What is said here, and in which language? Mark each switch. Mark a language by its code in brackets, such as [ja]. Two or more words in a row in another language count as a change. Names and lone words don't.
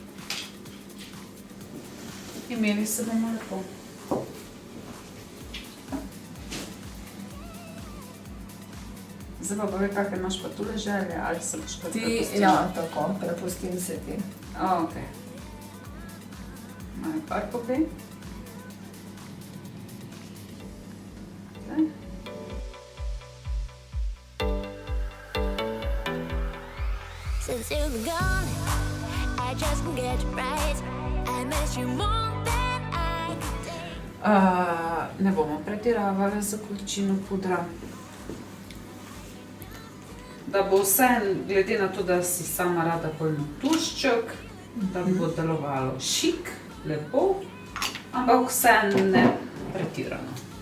[sl] Imeli se bomo lepo. Zdaj pa povej, kakve imaš pa tule želje, ali se boš kar prepustila? Ja, tako, prepustim se ti. Okej. Malo kar povej. [en] Since you've gone, I just can't get right. I miss you more than I could take. [sl] Ne bomo pretiravali za količino pudra. Da bo vse, glede na to, da si sama rada bolj tušček, da bo delovalo šik, lepo, ampak vse ne pretirano.